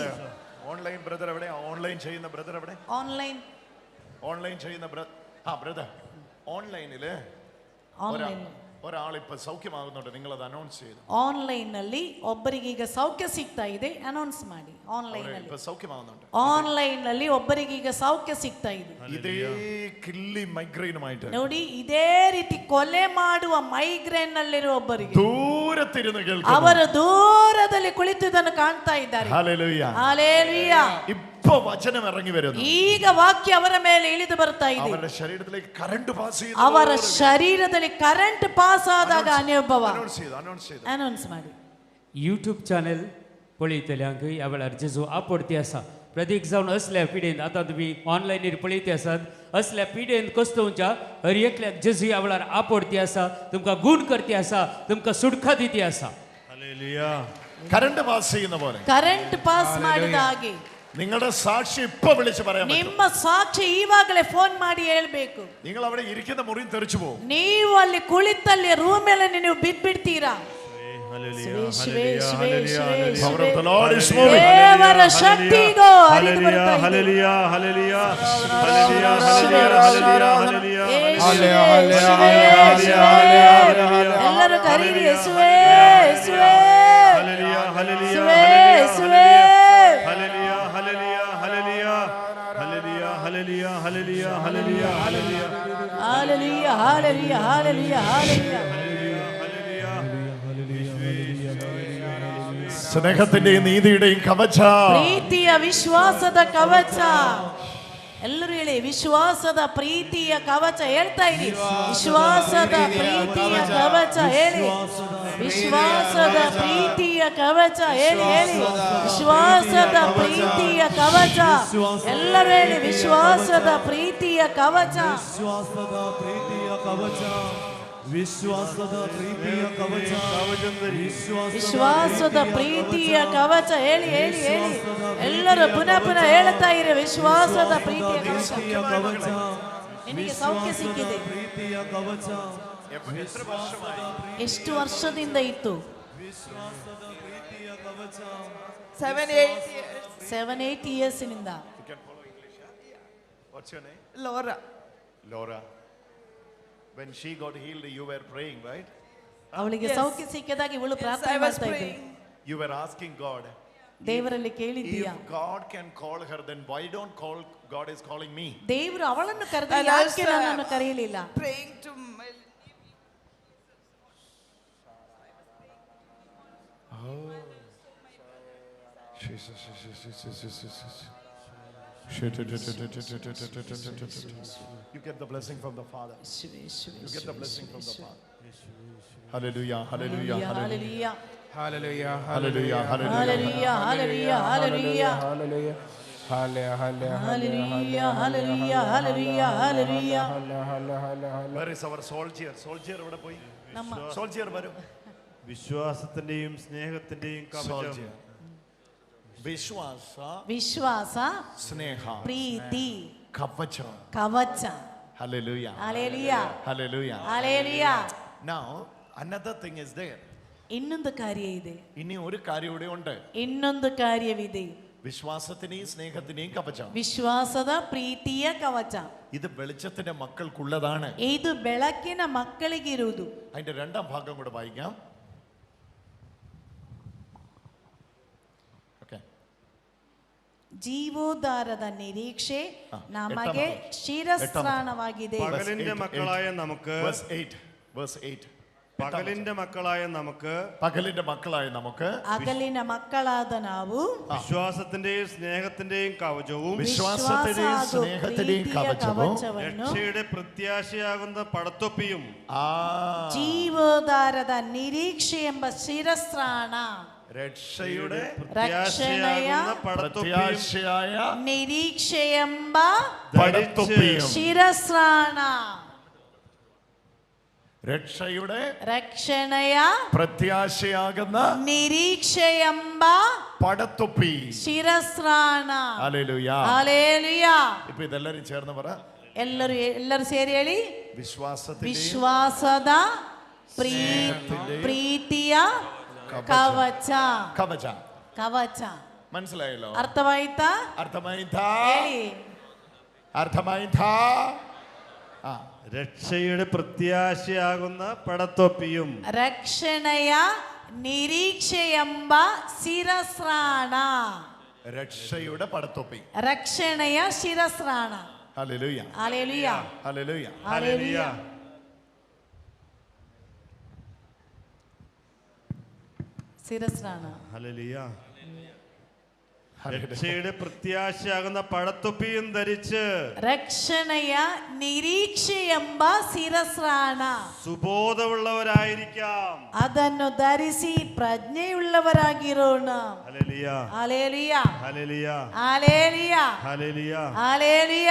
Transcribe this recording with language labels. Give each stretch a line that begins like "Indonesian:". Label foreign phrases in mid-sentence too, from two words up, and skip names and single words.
Malayalam: ഓൺലൈൻ ബ്രദർ എവിടെ? ഓൺലൈൻ ചെയ്യുന്ന ബ്രദർ എവിടെ? ഓൺലൈൻ ചെയ്യുന്ന ബ്രദർ ഓൺലൈനില് ഒരാൾ ഇപ്പൊ സൗഖ്യമാകുന്നുണ്ട്, നിങ്ങൾ അത് അനൗൺസ് ചെയ്തു.
Kannada: ಆನ್ಲೈನ್ ನಲ್ಲಿ ಒಬ್ಬರಿಗೆ ಈಗ ಸೌಖ್ಯ ಸಿಗ್ತಾ ಇದೆ, ಅನೌನ್ಸ್ ಮಾಡಿ. ಆನ್ಲೈನ್ ನಲ್ಲಿ
Malayalam: സൗഖ്യമാകുന്നുണ്ട്.
Kannada: ಆನ್ಲೈನ್ ನಲ್ಲಿ ಒಬ್ಬರಿಗೆ ಈಗ ಸೌಖ್ಯ ಸಿಗ್ತಾ ಇದೆ.
Malayalam: ഇതേ കില്ലി മൈഗ്രെയിനുമായിട്ട്
Kannada: ನೋಡಿ, ಇದೇ ರೀತಿ ಕೊಲೆ ಮಾಡುವ ಮೈಗ್ರೇನ್ ನಲ್ಲಿರುವ ಒಬ್ಬರಿಗೆ
Malayalam: ദൂരത്തിരുന്ന് കേൾക്കുന്നു.
Kannada: ಅವರು ದೂರದಲ್ಲಿ ಕುಳಿತುದನ್ನು ಕಾಣ್ತಾ ಇದ್ದಾರೆ.
Malayalam: ഹല്ലേലൂയ. ഹല്ലേലൂയ. ഇപ്പോ വചനം ഇറങ്ങി വരുന്നു.
Kannada: ಈಗ ವಾಕ್ಯ ಅವರ ಮೇಲೆ ಇಳಿದು ಬರ್ತಾ ಇದೆ.
Malayalam: അവരുടെ ശരീരത്തിലേക്ക് കറണ്ട് പാസ് ചെയ്തു.
Kannada: ಅವರ ಶರೀರದಲ್ಲಿ ಕರೆಂಟ್ ಪಾಸ್ ಆದಾಗ ಅನುಭವ ಅನೌನ್ಸ್ ಮಾಡಿ.
Konkani: यूट्यूब चॅनल पळयतले हांक आवळ अर्जेजो आपडती आसा. प्रत्येक जावन असल्या पिडेन आतां तुमी ऑनलायनीर पळयती आसात. असल्या पिडेन कस्तोवच्या हर एकल्याक जेजू आवळार आपडती आसा, तुमकां गूण करती आसा, तुमकां सुटका दिती आसा.
Malayalam: ഹല്ലേലൂയ. കറണ്ട് പാസ് ചെയ്യുന്ന പോലെ
Kannada: ಕರೆಂಟ್ ಪಾಸ್ ಮಾಡಿದ ಹಾಗೆ
Malayalam: നിങ്ങളുടെ സാക്ഷി ഇപ്പൊ വിളിച്ച് പറയാൻ പറ്റും.
Kannada: ನಿಮ್ಮ ಸಾಕ್ಷಿ ಈವಾಗಲೇ ಫೋನ್ ಮಾಡಿ ಹೇಳ್ಬೇಕು.
Malayalam: നിങ്ങൾ അവിടെ ഇരിക്കുന്ന മുറിയിൽ തെറിച്ചു പോകും.
Kannada: ನೀವು ಅಲ್ಲಿ ಕುಳಿತಲ್ಲಿ ರೂಮಲ್ಲಿ ನೀವು ಬಿಟ್ಬಿಡ್ತೀರಾ. ದೇವರ ಶಕ್ತಿಗೋ ಹರಿದು ಬರ್ತಾ ಇದೆ. ಎಲ್ಲರೂ ಕರೀರಿ, ಯೇಸುವೇ ಯೇಸುವೇ ಯೇಸುವೇ ಯೇಸುವೇ.
English: Hallelujah, hallelujah, hallelujah, hallelujah.
Malayalam: സ്നേഹത്തിന്റെയും നീതിയുടെയും കവച.
Kannada: ಪ್ರೀತಿಯ ವಿಶ್ವಾಸದ ಕವಚ. ಎಲ್ಲರೂ ಹೇಳಿ, ವಿಶ್ವಾಸದ ಪ್ರೀತಿಯ ಕವಚ ಹೇಳ್ತಾ ಇರಿ. ವಿಶ್ವಾಸದ ಪ್ರೀತಿಯ ಕವಚ ಹೇಳಿ. ವಿಶ್ವಾಸದ ಪ್ರೀತಿಯ ಕವಚ ಹೇಳಿ ಹೇಳಿ. ವಿಶ್ವಾಸದ ಪ್ರೀತಿಯ ಕವಚ. ಎಲ್ಲರೂ ಹೇಳಿ, ವಿಶ್ವಾಸದ ಪ್ರೀತಿಯ ಕವಚ. ವಿಶ್ವಾಸದ ಪ್ರೀತಿಯ ಕವಚ. ವಿಶ್ವಾಸದ ಪ್ರೀತಿಯ ಕವಚ ಹೇಳಿ ಹೇಳಿ ಹೇಳಿ. ಎಲ್ಲರೂ ಪುನಃ ಪುನಃ ಹೇಳ್ತಾ ಇರಿ, ವಿಶ್ವಾಸದ ಪ್ರೀತಿಯ ಕವಚ. ನಿನಗೆ ಸೌಖ್ಯ ಸಿಕ್ಕಿದೆ. ಪ್ರೀತಿಯ ಕವಚ
Malayalam: എത്ര വർഷമായി?
Kannada: ಎಷ್ಟು ವರ್ಷದಿಂದ ಇತ್ತು? ವಿಶ್ವಾಸದ ಪ್ರೀತಿಯ ಕವಚ 7-8 ಇಯರ್ಸ್ನಿಂದ.
English: You can follow English, yeah? What's your name? Laura. Laura. When she got healed, you were praying, right?
Kannada: ಅವಳಿಗೆ ಸೌಖ್ಯ ಸಿಕ್ಕಿದಾಗ ಇವಳು ಪ್ರಾರ್ಥನೆ
English: I was
Kannada: ಮಾಡ್ತಾ ಇದ್ದೆ.
English: praying. You were asking God.
Kannada: ದೇವರಲ್ಲಿ ಕೇಳಿದ್ದೀಯಾ?
English: If God can call her, then why don't call God is calling me?
Kannada: ದೇವರು ಅವಳನ್ನು ಕರೆದ
English: And
Kannada: ಯಾಕೆ
English: also,
Kannada: ನನ್ನನ್ನು ಕರೆಯಲಿಲ್ಲ?
English: Praying to my You get the blessing from the Father. You get the blessing from the Father. Hallelujah, hallelujah, hallelujah. Hallelujah. Hallelujah, hallelujah, Hallelujah, hallelujah, hallelujah. hallelujah, hallelujah, Hallelujah, hallelujah, hallelujah, hallelujah. Where is our soldier? Soldier
Malayalam: എവിടെ പോയി?
Kannada: ನಮ್ಮ
Malayalam: Soldier വരൂ. വിശ്വാസത്തിന്റെയും സ്നേഹത്തിന്റെയും കവചം. Soldier. വിശ്വാസ,
Kannada: ವಿಶ್ವಾಸ,
Malayalam: സ്നേഹ,
Kannada: ಪ್ರೀತಿ,
Malayalam: കവചം.
Kannada: ಕವಚ.
English: Hallelujah. Hallelujah. Hallelujah. Hallelujah. Now another thing is there.
Kannada: ಇನ್ನೊಂದು ಕಾರ್ಯ ಇದೆ.
Malayalam: ഇനി ഒരു കാര്യം കൂടെ ഉണ്ട്.
Kannada: ಇನ್ನೊಂದು ಕಾರ್ಯವಿದೆ.
Malayalam: വിശ്വാസത്തിനെയും സ്നേഹത്തിനെയും കവചം.
Kannada: ವಿಶ್ವಾಸದ ಪ್ರೀತಿಯ ಕವಚ.
Malayalam: ഇത് വെളിച്ചത്തിന്റെ മക്കൾക്കുള്ളതാണ്.
Kannada: ಇದು ಬೆಳಕಿನ ಮಕ್ಕಳಿಗಿರುವುದು.
Malayalam: അതിന്റെ രണ്ടാം ഭാഗം കൂടെ വായിക്കാം. ഓക്കേ.
Kannada: ಜೀವೋದ್ಧಾರದ ನಿರೀಕ್ಷೆ ನಮಗೆ ಶಿರಸ್ತ್ರಾಣವಾಗಿದೆ.
Malayalam: പകലിന്റെ മക്കളായ നമുക്ക്
English: Verse 8.
Malayalam: പകലിന്റെ മക്കളായ നമുക്ക് പകലിന്റെ മക്കളായ നമുക്ക്
Kannada: ಹಗಲಿನ ಮಕ್ಕಳಾದ ನಾವು
Malayalam: വിശ്വാസത്തിന്റെയും സ്നേഹത്തിന്റെയും കവചവും വിശ്വാസത്തിന്റെയും സ്നേഹത്തിന്റെയും കവചവും രക്ഷയുടെ പ്രത്യാശയാകുന്ന പടത്തൊപ്പിയും
Kannada: ಜೀವೋದ್ಧಾರದ ನಿರೀಕ್ಷೆ ಎಂಬ ಶಿರಸ್ತ್ರಾಣ
Malayalam: രക്ഷയുടെ പ്രത്യാശയാകുന്ന പടത്തൊപ്പിയും പ്രത്യാശയായ
Kannada: ನಿರೀಕ್ಷೆ ಎಂಬ
Malayalam: പടത്തൊപ്പിയും
Kannada: ಶಿರಸ್ತ್ರಾಣ
Malayalam: രക്ഷയുടെ
Kannada: ರಕ್ಷಣೆಯ
Malayalam: പ്രത്യാശയാകുന്ന
Kannada: ನಿರೀಕ್ಷೆ ಎಂಬ
Malayalam: പടത്തൊപ്പി
Kannada: ಶಿರಸ್ತ್ರಾಣ.
Malayalam: ഹല്ലേലൂയ.
Kannada: ಹಲ್ಲೆಲೂಯಾ.
Malayalam: ഇപ്പൊ ഇതെല്ലാരും ചേർന്ന് പറ.
Kannada: ಎಲ್ಲರೂ ಸೇರಿ ಹೇಳಿ. വിശ്വാസದ ಪ್ರೀತಿಯ ಕವಚ.
Malayalam: കവച.
Kannada: ಕವಚ
Malayalam: മനസ്സിലായല്ലോ?
Kannada: ಅರ್ಥವಾಯ್ತಾ?
Malayalam: അർത്ഥമായിട്ടാ?
Kannada: ಹೇಳಿ.
Malayalam: അർത്ഥമായിട്ടാ? രക്ഷയുടെ പ്രത്യാശയാകുന്ന പടത്തൊപ്പിയും
Kannada: ರಕ್ಷಣೆಯ ನಿರೀಕ್ಷೆ ಎಂಬ ಶಿರಸ್ತ್ರಾಣ.
Malayalam: രക്ഷയുടെ പടത്തൊപ്പി.
Kannada: ರಕ್ಷಣೆಯ ಶಿರಸ್ತ್ರಾಣ.
Malayalam: ഹല്ലേലൂയ. ഹല്ലേലൂയ. ഹല്ലേലൂയ. ഹല്ലേലൂയ. ಶಿರಸ್ತ್ರಾಣ. ഹല്ലേലൂയ. രക്ഷയുടെ പ്രത്യാശയാകുന്ന പടത്തൊപ്പിയും ധരിച്ച്
Kannada: ರಕ್ಷಣೆಯ ನಿರೀಕ್ಷೆ ಎಂಬ ಶಿರಸ್ತ್ರಾಣ
Malayalam: സുബോധമുള്ളവരായിരിക്കാം.
Kannada: ಅದನ್ನು ಧರಿಸಿ ಪ್ರಜ್ಞೆಯುಳ್ಳವರಾಗಿರೋಣ.
Malayalam: ഹല്ലേലൂയ. ഹല്ലേലൂയ. ഹല്ലേലൂയ. ഹല്ലേലൂയ. ഹല്ലേലൂയ. ഹല്ലേലൂയ.